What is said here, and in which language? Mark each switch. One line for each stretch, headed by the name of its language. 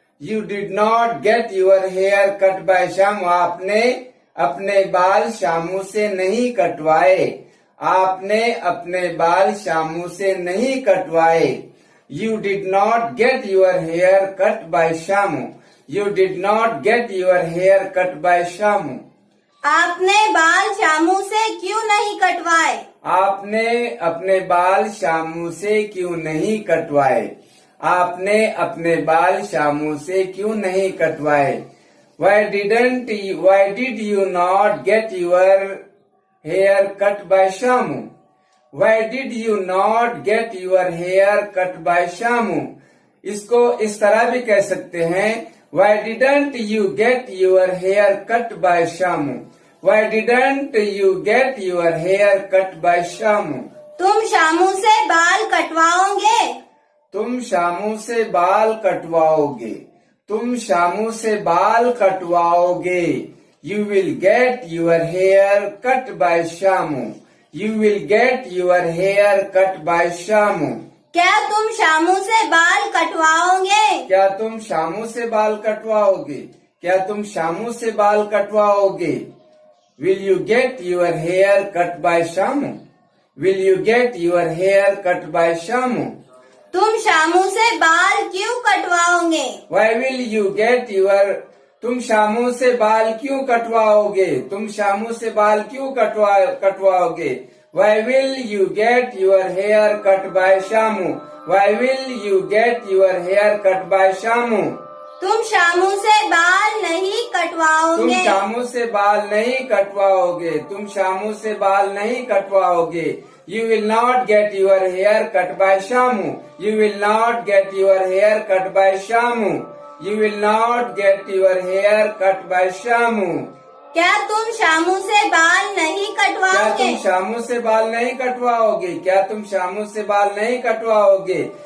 English: You did not get your hair cut by Shamu.
Hindi: आपने अपने बाल शामू से नहीं कटवाए। आपने अपने बाल शामू से नहीं कटवाए।
English: You did not get your hair cut by Shamu. You did not get your hair cut by Shamu.
Hindi: आपने बाल शामू से क्यों नहीं कटवाए? आपने अपने बाल शामू से क्यों नहीं कटवाए? आपने अपने बाल शामू से क्यों नहीं कटवाए?
English: Why did you not get your hair cut by Shamu? Why did you not get your hair cut by Shamu?
Hindi: इसको इस तरह भी कह सकते हैं
English: Why didn't you get your hair cut by Shamu? Why didn't you get your hair cut by Shamu?
Hindi: तुम शामू से बाल कटवाओगे। तुम शामू से बाल कटवाओगे। तुम शामू से बाल कटवाओगे।
English: You will get your hair cut by Shamu. You will get your hair cut by Shamu.
Hindi: क्या तुम शामू से बाल कटवाओगे? क्या तुम शामू से बाल कटवाओगे? क्या तुम शामू से बाल कटवाओगे?
English: Will you get your hair cut by Shamu? Will you get your hair cut by Shamu?
Hindi: तुम शामू से बाल क्यों कटवाओगे?
English: Why will you get your
Hindi: तुम शामू से बाल क्यों कटवाओगे? तुम शामू से बाल क्यों कटवाओगे?
English: Why will you get your hair cut by Shamu? Why will you get your hair cut by Shamu?
Hindi: तुम शामू से बाल नहीं तुम कटवाओगे। शामू से बाल नहीं कटवाओगे। तुम शामू से बाल नहीं कटवाओगे।
English: You will not get your hair cut by Shamu. You will not get your hair cut by Shamu. You will not get your hair cut by Shamu.
Hindi: क्या तुम शामू से बाल नहीं क्या कटवाओगे? तुम शामू से बाल नहीं कटवाओगे? क्या तुम शामू से बाल नहीं कटवाओगे?